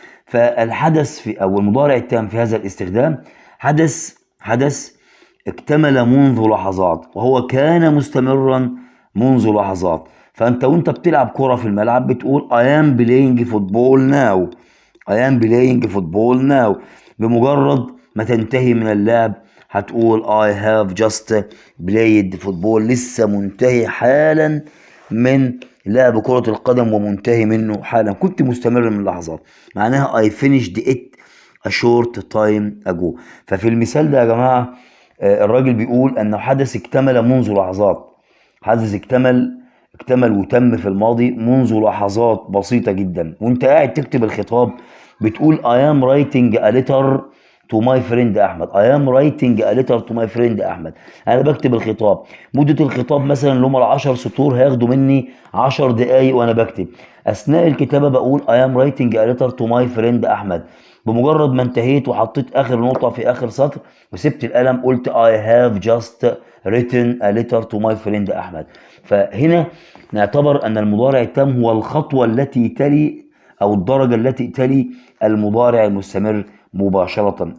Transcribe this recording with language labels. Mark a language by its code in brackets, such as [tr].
[ar] فالحدث او المضارع التام في هذا الاستخدام حدث اكتمل منذ لحظات وهو كان مستمرا منذ لحظات. فانت وانت بتلعب كرة في الملعب بتقول [en] I am playing football now. I am playing football now. [ar] بمجرد ما تنتهي من اللعب هتقول [en] I have just played football. [ar] لسه منتهي حالا من لعب كرة القدم ومنتهي منه حالا، كنت مستمر من لحظات. معناها [en] I finished it a short time ago. [ar] ففي المثال ده يا جماعة الراجل بيقول أنه حدث اكتمل منذ لحظات. حدث اكتمل وتم في الماضي منذ لحظات بسيطة جدا. وانت قاعد تكتب الخطاب بتقول [en] I am writing a letter to my friend أحمد. I am writing a letter to my friend أحمد. [ar] أنا بكتب الخطاب. مدة الخطاب مثلا اللي هم ال10 سطور هياخدوا مني 10 دقايق وأنا بكتب. أثناء الكتابة بقول [en] I am writing a letter to my friend أحمد. [ar] بمجرد ما انتهيت وحطيت آخر نقطة في آخر سطر وسبت القلم قلت [en] I have just written a letter to my friend [ar] أحمد. فهنا نعتبر أن المضارع التام هو الخطوة التي تلي أو الدرجة التي تلي المضارع المستمر مباشرة.